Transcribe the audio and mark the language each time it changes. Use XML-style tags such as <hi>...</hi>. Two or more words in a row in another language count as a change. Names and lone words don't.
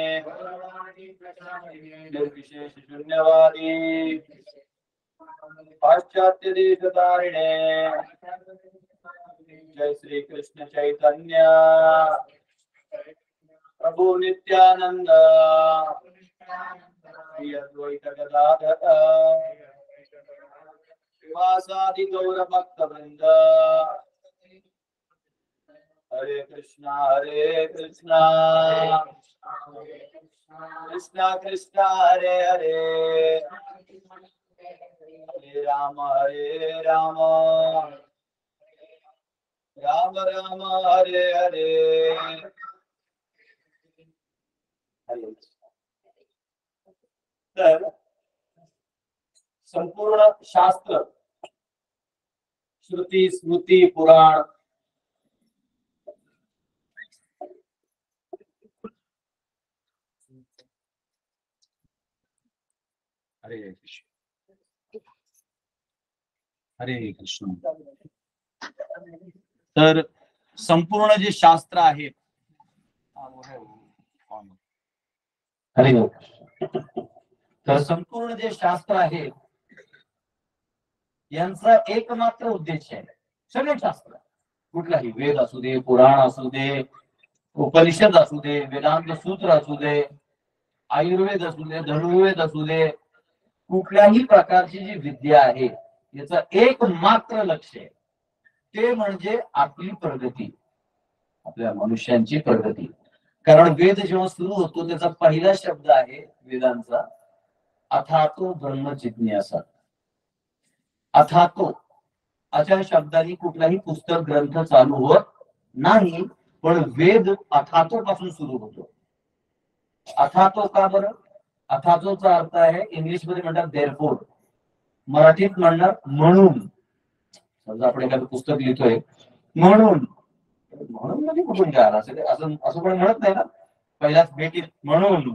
<sa>निर्विशेष शून्यवादी पाश्चात्य देशतारिणे जय श्री कृष्ण चैतन्य प्रभु नित्यानंद श्री अद्वैत गदाधर श्रीवासादि गौर भक्त वृंद। हरे कृष्णा कृष्णा कृष्णा हरे हरे हरे राम राम राम हरे हरे।</sa> <mr>तर संपूर्ण शास्त्र श्रुती स्मृती पुराण</mr> <sa>हरे कृष्ण हरे कृष्ण।</sa> <mr>तर संपूर्ण जे शास्त्र आहेत हरे तर संपूर्ण जे शास्त्र आहे यांचा एकमात्र उद्देश आहे, सगळे शास्त्र कुठलाही वेद असू दे, पुराण असू दे, उपनिषद असू दे, वेदांत सूत्र असू दे, आयुर्वेद असू दे, धनुर्वेद असू दे, कुठल्याही प्रकारची जी विद्या आहे याचं एकमात्र लक्ष आहे ते म्हणजे आपली प्रगती, आपल्या मनुष्यांची प्रगती। कारण वेद जेव्हा सुरू होतो त्याचा पहिला शब्द आहे वेदांचा</mr> <sa>अथातो ब्रह्म जिज्ञासा।</sa> <mr>अथातो अशा शब्दाने कुठलाही पुस्तक ग्रंथ चालू होत नाही, पण वेद अथातो पासून सुरू होतो। अथातो का बरं? अथातोचा अर्थ आहे इंग्लिश मध्ये म्हणतात देअरफोर, मराठीत म्हणणार म्हणून। समजा आपण एखादं पुस्तक लिहितोय म्हणून म्हणजे कुठून काय आला असं पण म्हणत नाही ना पहिल्याच भेटीत म्हणून।</mr>